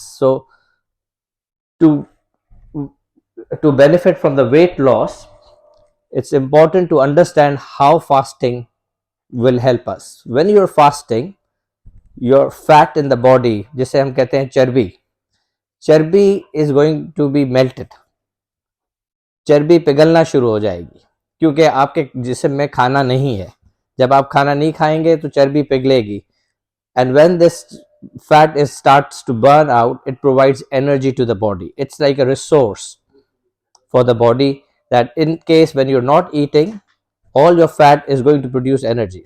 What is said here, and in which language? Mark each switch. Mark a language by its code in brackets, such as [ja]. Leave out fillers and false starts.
[en] So to benefit from the weight loss, it's important to understand how fasting will help us. When you're fasting, your fat in the body, [hi] जिसे हम कहते हैं चर्बी [en] is going to be melted. [hi] चर्बी पिघलना शुरू हो जाएगी, क्योंकि आपके जिस्म में खाना नहीं है. जब आप खाना नहीं खाएंगे तो चर्बी पिघलेगी, [en] and when this fat starts to burn out, it provides energy to the body. It's like a resource for the body, that in case when you're not eating, all your fat is going to produce energy.